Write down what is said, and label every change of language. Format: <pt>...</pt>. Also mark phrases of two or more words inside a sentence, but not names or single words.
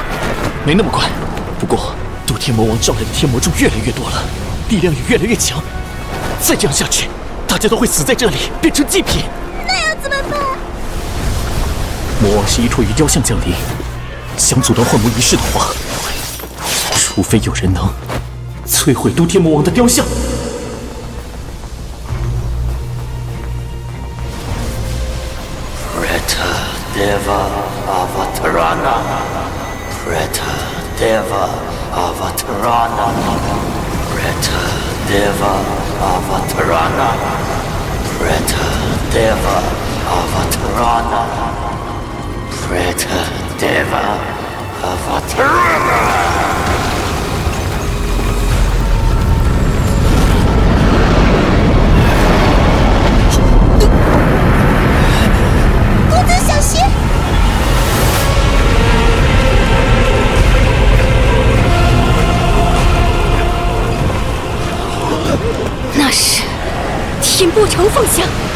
<zh>没那么快，不过渡天魔王招来的天魔众越来越多了，力量也越来越强。再这样下去，大家都会死在这里，变成祭品。那要怎么办？魔王是依托于雕像降临，想阻断幻魔仪式的话，除非有人能摧毁渡天魔王的雕像。</zh> <sa>Deva Avatarana, Preta Deva Avatarana, Preta Deva Avatarana, Preta Deva Avatarana, Preta Deva Avatarana.</sa> <zh>小心！那是天波城凤香，</zh>